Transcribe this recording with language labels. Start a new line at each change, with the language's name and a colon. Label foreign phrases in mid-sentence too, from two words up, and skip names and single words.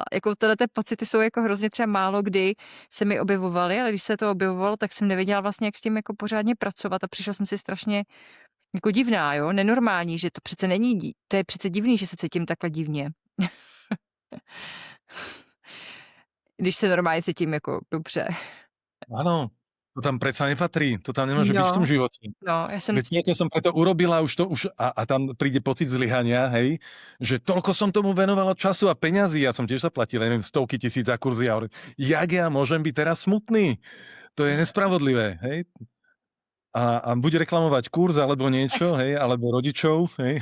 Czech: Jako tyhle pocity jsou jako hrozně třeba málo kdy se mi objevovaly, ale když se to objevovalo, tak jsem nevěděla vlastně, jak s tím jako pořádně pracovat a přišla jsem si strašně jako divná, jo, nenormální, že to přece není, to je přece divný, že se cítím takhle divně. Když se normálně cítím jako dobře.
Slovak: Áno, to tam predsa nepatrí, to tam nemôže byť v tom No, živote.
Czech: no, já jsem,
Slovak: Veď toľko som preto urobila, a tam príde pocit zlyhania, hej, že toľko som tomu venovala času a peňazí, ja som tiež zaplatil, neviem, stovky tisíc za kurzy a hovorím, jak ja môžem byť teraz smutný? To je nespravodlivé, hej. A buď reklamovať kurz, alebo niečo, hej, alebo rodičov, hej.